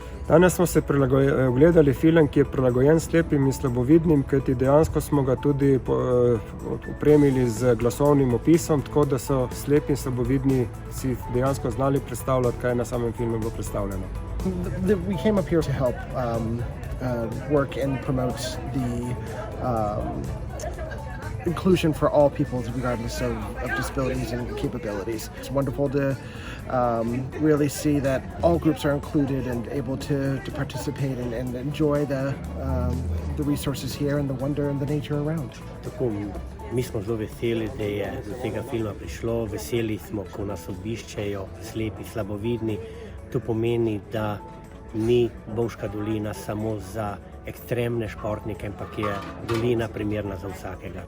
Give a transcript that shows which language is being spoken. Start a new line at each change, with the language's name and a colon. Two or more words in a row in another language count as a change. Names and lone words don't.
Slovenian: Danes smo se ogledali film, ki je prilagojen slepim in slabovidnim, kajti dejansko smo ga tudi opremili z glasovnim opisom, tako da so slepi in slabovidni si dejansko znali predstavljati, kaj je na samem filmu bilo predstavljeno.
English: We came up here to help work and promote the inclusion for all people regardless of disabilities and capabilities. It's wonderful to really see that all groups are included and able to participate and enjoy the resources here and the wonder and the nature around.
Slovenian: Tako, mi smo zelo veseli, da je do tega filma prišlo. Veseli smo, ko nas obiščejo slepi, slabovidni. To pomeni, da ni Bovška dolina samo za ekstremne športnike, ampak je dolina primerna za vsakega.